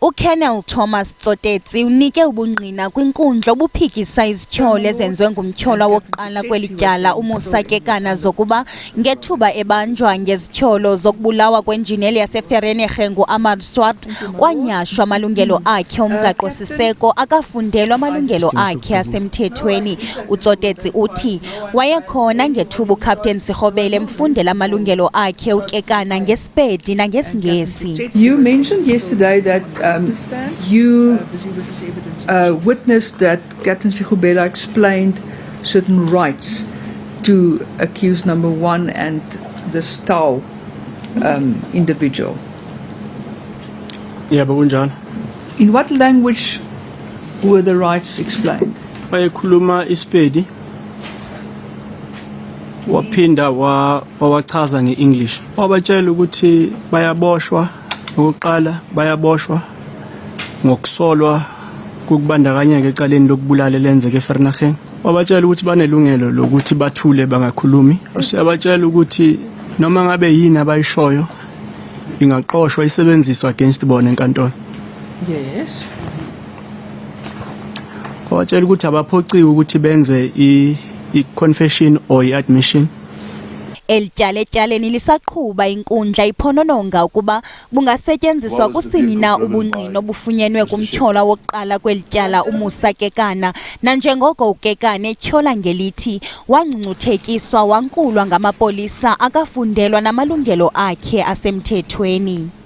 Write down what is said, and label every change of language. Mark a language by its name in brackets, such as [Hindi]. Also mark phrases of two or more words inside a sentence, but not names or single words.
[Xhosa] uKennel Thomas Tsotetsi unike ubungqina kwinkundla obuphikisa izityholo ezenziwe ngumtyholwa wokuqala kweli tyala uMusa Kekana zokuba ngethuba ebanjwa ngezityholo zokubulawa kwenjineli yaseVereeniging uAmar Swart kwanyashwa amalungelo akhe omgaqo-siseko akafundelwa amalungelo akhe asemthethweni. uTsotetsi uthi wayekhona ngethuba uCaptain Sirhobele emfundela amalungelo akhe uKekana ngeSpedi nangeSingesi. [English] You mentioned yesterday that you witnessed that Captain Sirhobele explained certain rights to accused number 1 and the Stau individual. Yeah, but kunjalo. In what language were the rights explained? [Zulu] Wayekhuluma iSpedi. Waphinda wawachaza ngeEnglish. Wabatshela ukuthi bayaboshwa ngokuqala bayaboshwa ngokusolwa kubandakanyeka ecaleni lokubulala lenzeke eVereeniging. Wabatshela ukuthi banelungelo lokuthi bathule bangakhulumi. Usiyabatshela ukuthi noma ngabe yini abayishoyo ingaqoshwa isebenziswa against bona enkantolo. [English] Yes. [Zulu] Wabatshela ukuthi abaphociwe ukuthi benze i- [English] confession or i-admission. [Xhosa] Elityaleni lisaqhuba inkundla iphonononga ukuba bungasetyenziswa kusini na ubungqina obufunyenwe kumtyholwa wokuqala kweli tyala uMusa Kekana, nanjengoko uKekana etyhola ngelithi wangcungcuthekiswa wankulwa ngamapolisa akafundelwa namalungelo akhe asemthethweni.